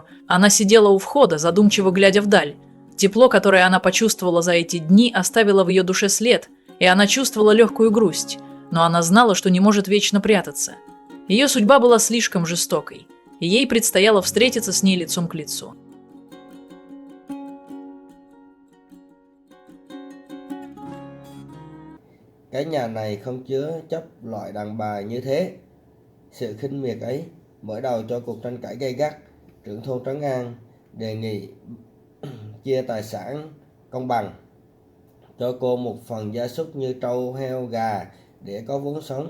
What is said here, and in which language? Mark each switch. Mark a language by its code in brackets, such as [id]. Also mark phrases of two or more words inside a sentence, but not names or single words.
[ru] Она сидела у входа, задумчиво глядя вдаль. Тепло, которое она почувствовала за эти дни, оставило в ее душе след, и она чувствовала легкую грусть. Но она знала, что не может вечно прятаться. Ее судьба была слишком жестокой, и ей предстояло встретиться с ней лицом к лицу. [vi] Cái nhà này không chứa chấp loại đàn bà như thế. Sự khinh miệt ấy mở đầu cho cuộc tranh cãi gay gắt. Trưởng thôn Trấn An đề nghị chia tài sản công bằng, cho cô một phần gia súc như trâu, heo, gà để có vốn sống.